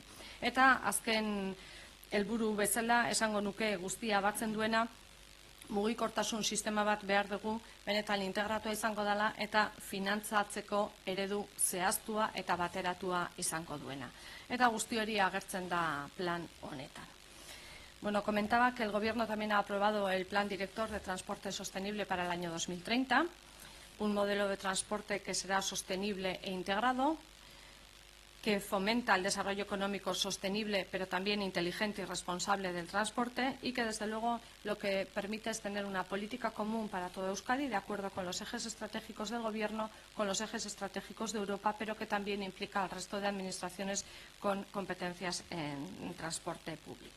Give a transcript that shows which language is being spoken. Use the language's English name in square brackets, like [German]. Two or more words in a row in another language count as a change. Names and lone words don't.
[Basque] Eta azken helburu bezala esango nuke guztia batzen duena, mugikortasun sistema bat behar dugu, benetan integratua izango dela eta finantzatzeko eredu zehaztua eta bateratua izango duena. Eta guzti hori agertzen da plan honetan. [Spanish] Bueno, comentaba que el Gobierno también ha aprobado el Plan Director de Transporte Sostenible para el año 2030, un modelo de transporte que será sostenible e integrado, que fomenta el desarrollo económico sostenible, pero también inteligente y responsable del transporte, y que desde luego lo que permite es tener una política común para todo Euskadi, de acuerdo con los ejes estratégicos del Gobierno, con los ejes estratégicos de Europa, pero que también implica al resto de administraciones con competencias en transporte público.